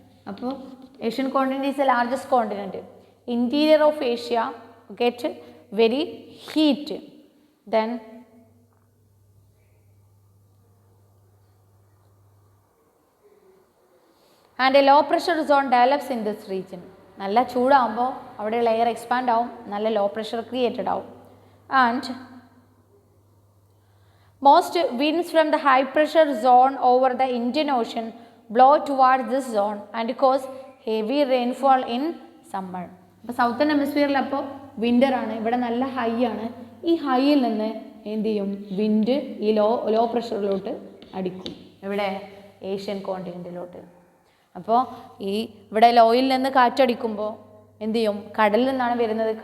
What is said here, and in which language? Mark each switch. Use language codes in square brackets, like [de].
[en] അപ്പോൾ Asian continent is the largest continent. Interior of Asia get very heat. Then and a low pressure zone develops in this region. [ml] നല്ല ചൂടാകുമ്പോൾ അവിടെയുള്ള air expand ആവും, നല്ല low pressure created ആവും. [en] And most winds from the high pressure zone over the Indian Ocean blow towards this zone and cause heavy rainfall in summer. [ml] അപ്പോൾ southern ഹെമിസ്ഫിയറിൽ അപ്പോൾ വിൻ്ററാണ്, ഇവിടെ നല്ല ഹൈ ആണ്. ഈ ഹൈയിൽ നിന്ന് എന്ത് ചെയ്യും? വിൻഡ് ഈ ലോ പ്രഷറിലോട്ട് അടിക്കും, ഇവിടെ ഏഷ്യൻ കോണ്ടിനെൻറ്റിലോട്ട്. അപ്പോൾ ഈ ഇവിടെ ലോയിൽ നിന്ന് കാറ്റടിക്കുമ്പോൾ എന്ത് ചെയ്യും? കടലിൽ നിന്നാണ് വരുന്നത്.